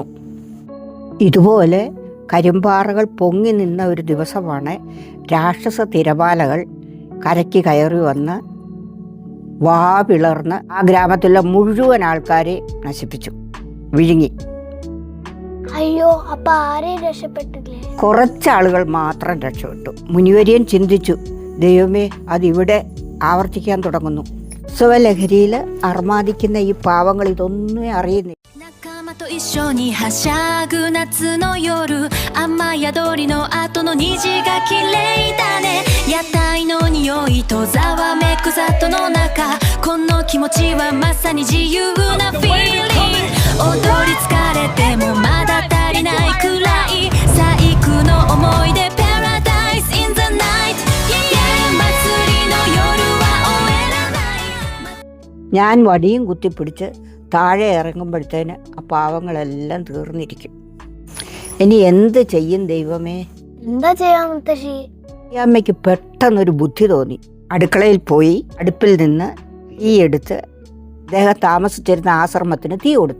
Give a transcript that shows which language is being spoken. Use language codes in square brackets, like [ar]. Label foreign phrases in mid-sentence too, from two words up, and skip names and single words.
[ml] ഇതുപോലെ കരിമ്പാറകൾ പൊങ്ങി നിന്ന ഒരു ദിവസമാണ് രാക്ഷസ തിരമാലകൾ കരയ്ക്ക് കയറി വന്ന് പിളർന്ന് ആ ഗ്രാമത്തിലുള്ള മുഴുവൻ ആൾക്കാരെ നശിപ്പിച്ചു, വിഴുങ്ങി. അയ്യോ, അപ്പൊ ആരെയും രക്ഷപ്പെട്ടില്ലേ? കുറച്ചാളുകൾ മാത്രം രക്ഷപ്പെട്ടു. മുനിവര്യൻ ചിന്തിച്ചു, ദൈവമേ, അതിവിടെ ആവർത്തിക്കാൻ തുടങ്ങുന്നു. സ്വലഹരിയിൽ അർമാദിക്കുന്ന ഈ പാവങ്ങൾ ഇതൊന്നും അറിയുന്നില്ല. [ja] 仲間と一緒にはしゃぐ夏の夜雨宿りの後の虹が綺麗だね屋台の匂いとざわめく里の中この気持ちはまさに自由な feeling 踊り疲れてもまだ足りないくらい最高の思い出 [en] Paradise in the night yeah [ja] 祭りの夜は終えらない [ml] ഞാൻ വടിയും കുത്തിപ്പിടിച്ച് താഴെ ഇറങ്ങുമ്പോഴത്തേന് ആ പാവങ്ങളെല്ലാം തീർന്നിരിക്കും. ഇനി എന്ത് ചെയ്യും ദൈവമേ? എന്താ ചെയ്യാ മുത്തശ്ശി? ഈ അമ്മയ്ക്ക് പെട്ടെന്നൊരു ബുദ്ധി തോന്നി. അടുക്കളയിൽ പോയി അടുപ്പിൽ നിന്ന് തീ എടുത്ത് അദ്ദേഹം താമസിച്ചിരുന്ന ആശ്രമത്തിന് തീ കൊടുത്തു.